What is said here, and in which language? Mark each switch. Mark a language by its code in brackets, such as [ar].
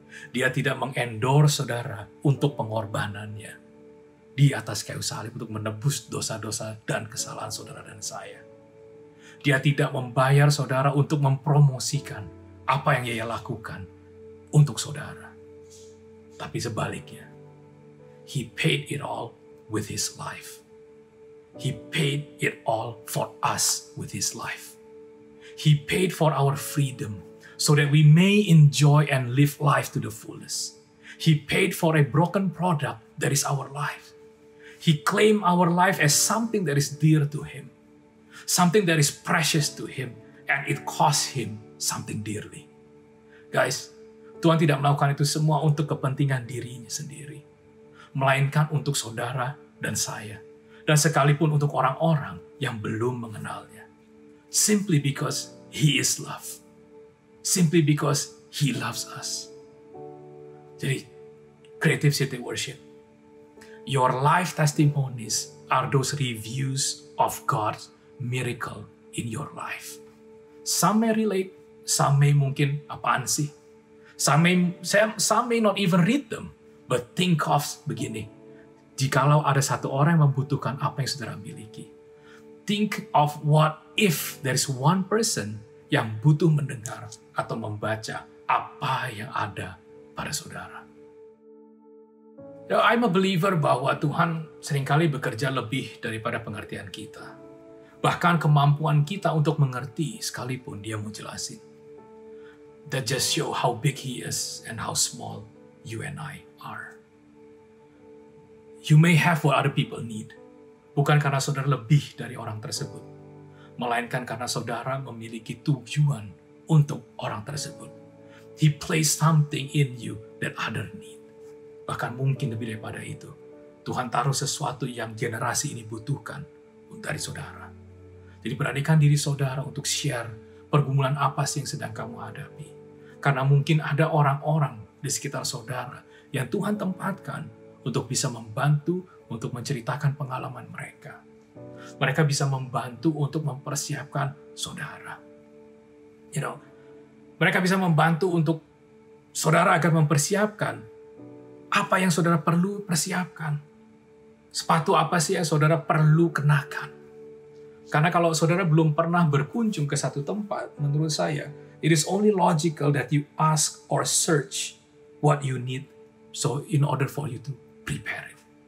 [id] Dia tidak mengendorse saudara untuk pengorbanannya di atas kayu salib untuk menebus dosa-dosa dan kesalahan saudara dan saya. Dia tidak membayar saudara untuk mempromosikan apa yang ia lakukan untuk saudara. Tapi sebaliknya, [en] He paid it all with His life. He paid it all for us with His life. He paid for our freedom so that we may enjoy and live life to the fullest. He paid for a broken product that is our life. He claimed our life as something that is dear to Him, something that is precious to Him, and it cost Him something dearly. Guys, [id] Tuhan tidak melakukan itu semua untuk kepentingan dirinya sendiri, melainkan untuk saudara dan saya, dan sekalipun untuk orang-orang yang belum mengenalnya. [en] Simply because He is love. Simply because He loves us. [id] Jadi, [en] Creative City Worship, your life testimonies are those reviews of God's miracle in your life. Some may relate, some may [id] mungkin apaan sih. [en] Some may not even read them, but think of [id] begini. Jikalau ada satu orang yang membutuhkan apa yang saudara miliki, [en] think of what if there is one person [id] yang butuh mendengar atau membaca apa yang ada pada saudara. [en] I'm a believer [id] bahwa Tuhan seringkali bekerja lebih daripada pengertian kita. Bahkan kemampuan kita untuk mengerti sekalipun Dia mau jelasin. [en] That just show how big He is and how small you and I are. You may have what other people need. [id] Bukan karena saudara lebih dari orang tersebut, melainkan karena saudara memiliki tujuan untuk orang tersebut. [en] He placed something in you that other need. [id] Bahkan mungkin lebih daripada itu, Tuhan taruh sesuatu yang generasi ini butuhkan dari saudara. Jadi beranikan diri saudara untuk share pergumulan apa sih yang sedang kamu hadapi. Karena mungkin ada orang-orang di sekitar saudara yang Tuhan tempatkan untuk bisa membantu untuk menceritakan pengalaman mereka. Mereka bisa membantu untuk mempersiapkan saudara. Mereka bisa membantu untuk saudara agar mempersiapkan apa yang saudara perlu persiapkan. Sepatu apa sih yang saudara perlu kenakan. Karena kalau saudara belum pernah berkunjung ke satu tempat, menurut saya, [en] It is only logical that you ask or search what you need, so in order for you to prepare it.